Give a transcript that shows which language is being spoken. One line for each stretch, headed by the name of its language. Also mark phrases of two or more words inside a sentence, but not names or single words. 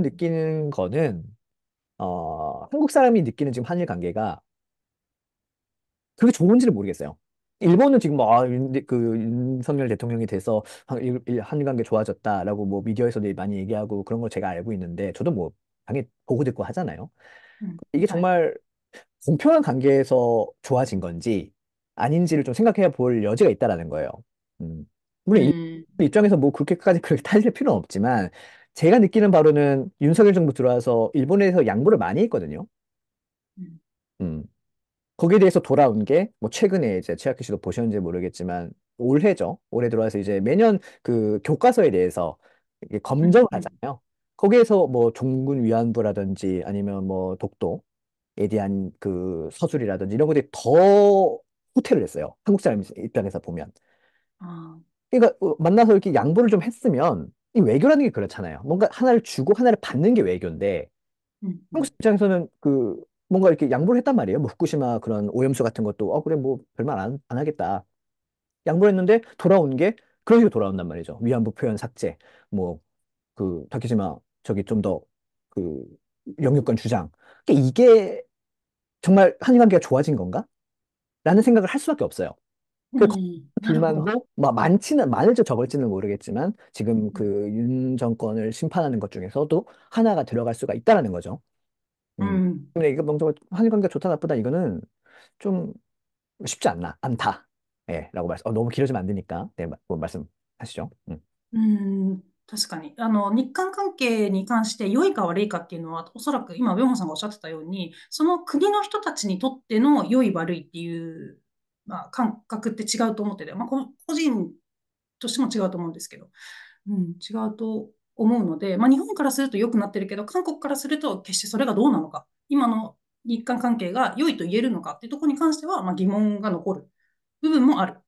Korean: 느끼는 거는 한국 사람이 느끼는 지금 한일 관계가 그게 좋은지는 모르겠어요. 일본은 지금 뭐, 그 윤석열 대통령이 돼서 한일 관계 좋아졌다라고 뭐 미디어에서도 많이 얘기하고 그런 걸 제가 알고 있는데 저도 뭐 당연히 보고 듣고 하잖아요.
Japanese: うん。
Korean: 이게
Japanese: はい。
Korean: 정말 공평한 관계에서 좋아진 건지 아닌지를 좀 생각해 볼 여지가 있다라는 거예요. 음.
Japanese: う
Korean: 물론 일본
Japanese: ん。
Korean: 입장에서 뭐 그렇게까지 그렇게 따질 필요는 없지만 제가 느끼는 바로는 윤석열 정부 들어와서 일본에서 양보를 많이 했거든요.
Japanese: うん。
Korean: 음. 거기에 대해서 돌아온 게 뭐 최근에 이제 최학기 씨도 보셨는지 모르겠지만 올해죠. 올해 들어와서 이제 매년 그 교과서에 대해서 이게
Japanese: うん。
Korean: 검증을
Japanese: うん。
Korean: 하잖아요. 거기에서 뭐 종군 위안부라든지 아니면 뭐 독도에 대한 그 서술이라든지 이런 것들이 더 후퇴를 했어요. 한국 사람 입장에서 보면.
Japanese: ああ。
Korean: 그러니까 만나서 이렇게 양보를 좀 했으면 이 외교라는 게 그렇잖아요. 뭔가 하나를 주고 하나를 받는 게 외교인데
Japanese: うん。う
Korean: 한국
Japanese: ん。
Korean: 입장에서는 그 뭔가 이렇게 양보를 했단 말이에요. 뭐 후쿠시마 그런 오염수 같은 것도 그래 뭐 별말 안 하겠다. 양보를 했는데 돌아온 게 그런 식으로 돌아온단 말이죠. 위안부 표현 삭제, 뭐 그 다케시마 저기 좀 더 그 영유권 주장. 그러니까 이게 정말 한일 관계가 좋아진 건가? 라는 생각을 할 수밖에 없어요.
Japanese: う
Korean: 그
Japanese: ん。なるほど。
Korean: 불만도 막 많지는 많을지 적을지는 모르겠지만
Japanese: うん。
Korean: 지금 그 윤 정권을 심판하는 것 중에서도 하나가 들어갈 수가 있다라는 거죠.
Japanese: う
Korean: 음.
Japanese: ん。
Korean: 근데 이거 뭔가 한일 관계가 좋다 나쁘다 이거는 좀 쉽지 않다. 예, 라고 너무 길어지면 안 되니까 네, 뭐 말씀하시죠.
Japanese: うん、確かに。日韓関係に関して良いか悪いかっていうのは、おそらく今、上本さんがおっしゃってたように、その国の人たちにとっての良い悪いっていう、まあ、感覚って違うと思ってて、まあ、個人としても違うと思うんですけど、うん、違うと思うので、まあ、日本からすると良くなってるけど、韓国からすると決してそれがどうなのか、今の日韓関係が良いと言えるのかっていうところに関しては、まあ、疑問が残る部分もある。